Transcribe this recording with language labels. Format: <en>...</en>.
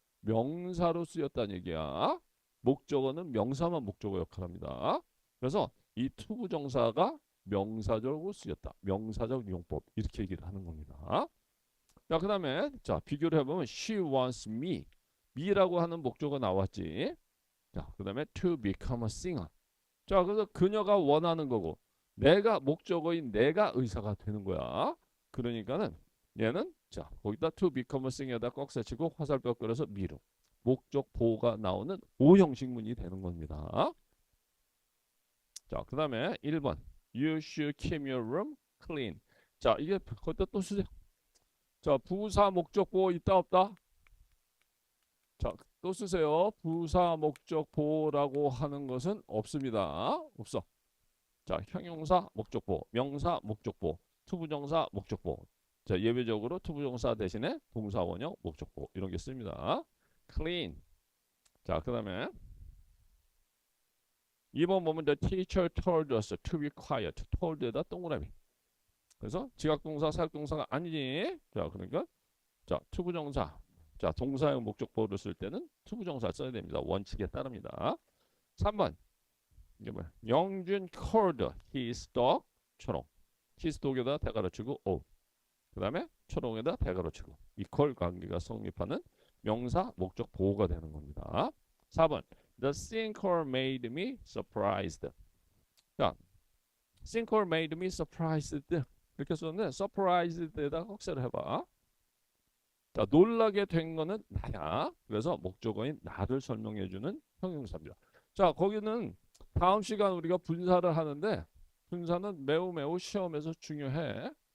<ko>명사로 쓰였다는 얘기야. 목적어는 명사만 목적어 역할합니다. 그래서 이 투부정사가 명사적으로 쓰였다. 명사적 용법 이렇게 얘기를 하는 겁니다. 자, 그 다음에 자 비교를 해보면</ko> <en>she wants me.</en> <ko>me라고 하는 목적어가 나왔지.</ko> <en>자, 그 다음에 to become a singer.</en> <ko>자, 그래서 그녀가 원하는 거고 내가 목적어인 내가 의사가 되는 거야. 그러니까는 얘는 자 거기다</ko> <en>to become a singer</en> <ko>에다 꽉 세치고 화살표 끌어서 me로 목적 보호가 나오는 오형식문이 되는 겁니다.</ko> <en>자, 그 다음에 1번 You should keep your room clean.</en> <ko>자, 이게 거기다 또 쓰세요. 자, 부사 목적 보호 있다 없다? 자, 또 쓰세요. 부사 목적 보호라고 하는 것은 없습니다. 없어. 자, 형용사 목적 보호, 명사 목적 보호, 투부정사 목적 보호. 자, 예외적으로 투부정사 대신에 동사 원형 목적 보호 이런 게 씁니다.</ko> <en>clean. 자, 그 다음에 2번 보면 the teacher told us to be quiet.</en> <ko>told에다 동그라미. 그래서 지각동사, 사역동사가 아니지. 자, 그러니까 자 투부정사. 자, 동사형 목적보호를 쓸 때는 투부정사 써야 됩니다. 원칙에 따릅니다. 3번 이게 뭐야?</ko> <en>영준 called his dog 초롱.</en> <ko>his dog에다 대가로 치고 o. 그 다음에 초롱에다 대가로 치고 equal 관계가 성립하는 명사 목적 보호가 되는 겁니다.</ko> <en>4번 The sinkhole made me surprised.</en> <ko>자,</ko> <en>sinkhole made me surprised</en> <ko>이렇게 썼는데 surprised에다 혹세를 해봐. 자, 놀라게 된 거는 나야. 그래서 목적어인 나를 설명해주는 형용사입니다. 자, 거기는 다음 시간 우리가 분사를 하는데 분사는 매우 시험에서 중요해.</ko>